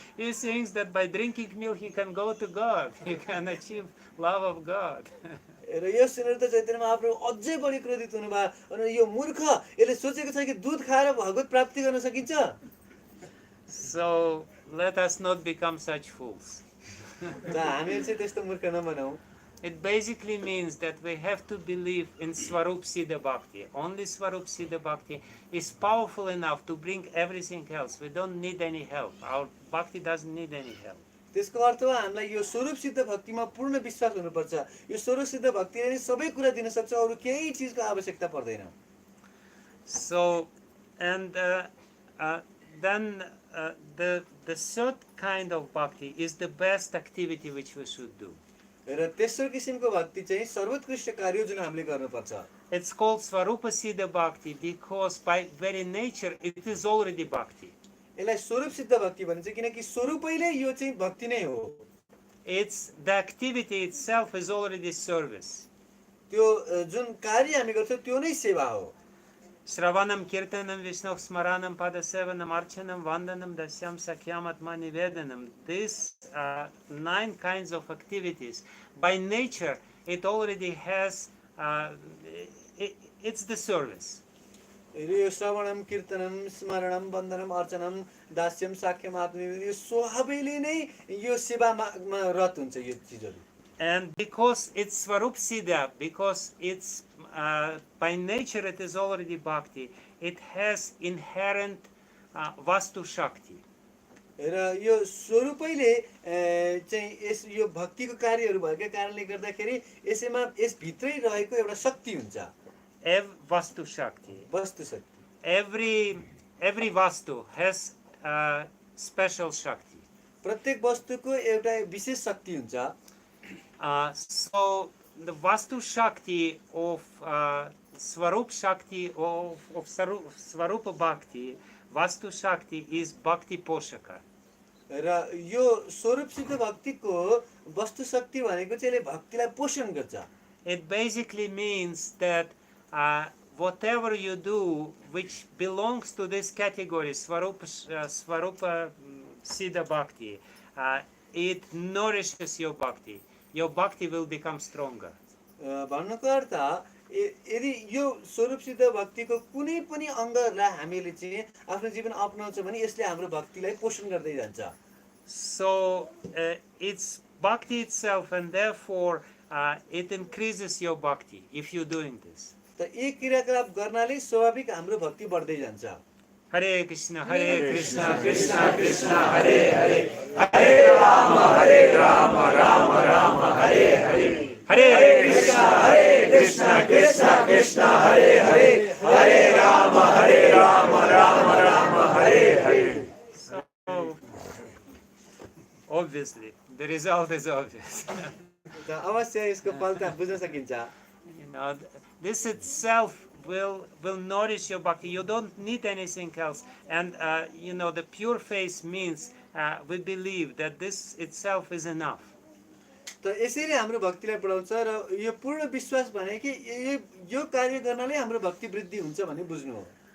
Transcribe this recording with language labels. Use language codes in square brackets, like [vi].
[en] He thinks that by drinking milk he can go to God. He can achieve love of God. [ne] र यो सुनेर त चैतन्य महाप्रभु अझै बढी क्रोधित हुनुभयो अनि यो मूर्ख यसले सोचेको छ कि दुध खाएर भगवत प्राप्ति गर्न सकिन्छ [en] So let us not become such fools. [ne] र हामी चाहिँ त्यस्तो मूर्ख नबनौँ [en] It basically means that we have to believe in Swarup Siddha Bhakti. Only Swarup Siddha Bhakti is powerful enough to bring everything else. We don't need any help. Our Bhakti doesn't need any help. [ne] त्यसको अर्थ हो हामीलाई यो स्वरूप सिद्ध भक्तिमा पूर्ण विश्वास हुनुपर्छ। यो स्वरूप सिद्ध भक्तिले नै सबै कुरा दिन सक्छ, अरू केही चिजको आवश्यकता पर्दैन। [en] So, and then the third kind of bhakti is the best activity which we should do. [ne] र तेस्रो किसिमको भक्ति चाहिँ सर्वोत्कृष्ट कार्य जुन हामीले गर्नुपर्छ। [en] It's called Svarupa Siddha Bhakti because by very nature it is already bhakti. [ne] यसलाई स्वरूप सिद्ध भक्ति भनिन्छ किनकि स्वरूपैले यो चाहिँ भक्ति नै हो। [en] It's the activity itself is already service. [ne] त्यो जुन कार्य हामी गर्छौँ त्यो नै सेवा हो। [sa] Shravanam, Kirtanam, Vishnu Smaranam, Padasevanam, Archanam, Vandanam, Dasyam, Sakyam, Atma Nivedanam. [en] These 9 kinds of activities. By nature, it already has, it's the service. [ne] यो श्रवणम, कीर्तनम, स्मरणम, वन्दनम, अर्चनम, दास्यम, साख्यम, आत्मनिवेदन यो स्वभावैले नै यो सेवामा रत हुन्छ यो चीजहरु। [en] And because it's Svarup Siddha, because it's by nature it is already bhakti, it has inherent Vastu Shakti. [ne] र यो स्वरूपैले चाहिँ यस यो भक्तिको कार्यहरु भएका कारणले गर्दाखेरि यसैमा यस भित्रै रहेको एउटा शक्ति हुन्छ। [en] Vastu Shakti. [ne] वस्तु शक्ति। [en] Every Vastu has special Shakti. [ne] प्रत्येक वस्तुको एउटा विशेष शक्ति हुन्छ। [en] So the Vastu Shakti of Svarup Shakti of Svarupa Bhakti, Vastu Shakti is Bhakti Poshaka. [ne] र यो स्वरूप सिद्ध भक्तिको वस्तु शक्ति भनेको चाहिँ भक्तिलाई पोषण गर्छ। [en] It basically means that whatever you do which belongs to this category, Svarupa Siddha Bhakti, it nourishes your bhakti. Your bhakti will become stronger. [ne] भन्नुको अर्थ यदि यो स्वरूप सिद्ध भक्तिको कुनै पनि अङ्गलाई हामीले चाहिँ आफ्नो जीवन अपनाउँछ भने यसले हाम्रो भक्तिलाई पोषण गर्दै जान्छ। [en] So it's bhakti itself, and therefore it increases your bhakti if you're doing this. [ne] त एक क्रियाकलाप गर्नाले स्वाभाविक हाम्रो भक्ति बढ्दै जान्छ। [sa] Hare Krishna, Krishna Krishna, Hare Hare, Hare Rama, Rama Rama, Hare Hare. Hare Krishna, Krishna Krishna, Hare Hare, Hare Rama, Rama Rama, Hare Hare. [en] So obviously the result is obvious. [ne] त अवश्य यसको फल त बुझ्न सकिन्छ। [en] You know, this itself will nourish your bhakti. You don't need anything else. And you know, the pure faith means we believe that this itself is enough. [ne] त यसरी हाम्रो भक्तिलाई बढाउँछ र यो पूर्ण विश्वास भने कि यो कार्य गर्नाले हाम्रो भक्ति वृद्धि हुन्छ भन्ने बुझ्नु हो।